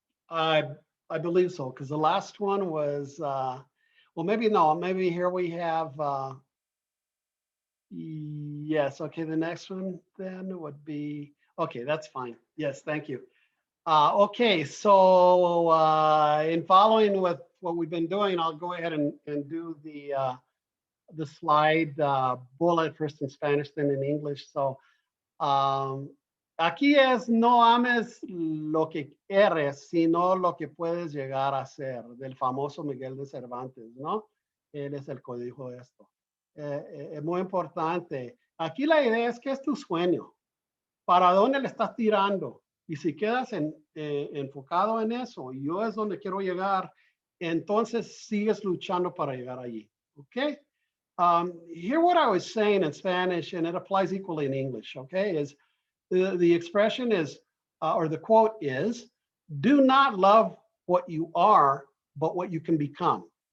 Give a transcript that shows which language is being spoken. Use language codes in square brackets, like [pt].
[en] I believe so, because the last one was, well, maybe no, maybe here we have, yes, okay, the next one then would be, okay, that's fine. Yes, thank you. Okay, so in following with what we've been doing, I'll go ahead and do the slide bullet first in Spanish, then in English. [es] So aquí es no ames lo que eres, sino lo que puedes llegar a ser, del famoso Miguel de Cervantes, ¿no? Él es el código de esto. Es muy importante. Aquí la idea es que es tu sueño. ¿Para dónde le estás tirando? Y si quedas enfocado en eso, yo es donde quiero llegar, entonces sigues luchando para llegar allí. [en] Okay? Here what I was saying in Spanish, and it applies equally in English, okay, is the expression is, or the quote is, do not love what you are, but what you can become.